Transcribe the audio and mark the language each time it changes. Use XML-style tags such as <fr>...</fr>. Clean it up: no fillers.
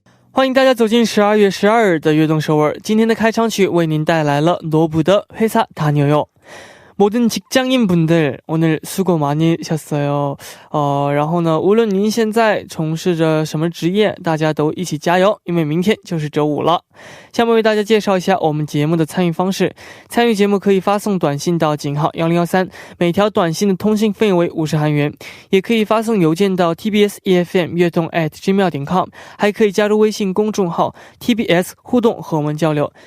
<zh>欢迎大家走进12月12日的悦动首尔。今天的开场曲为您带来了罗布的《회사 다녀요》。</zh> <ko>모든 직장인분들 오늘 수고 많으셨어요。</ko> <zh>然后呢，无论您现在从事着什么职业，大家都一起加油，因为明天就是周五了。下面为大家介绍一下我们节目的参与方式。参与节目可以发送短信到井号1013，每条短信的通信费为50韩元，也可以发送邮件到 tbs-efm 悦动@gmail.com， 还可以加入微信公众号 TBS 互动和我们交流。</zh>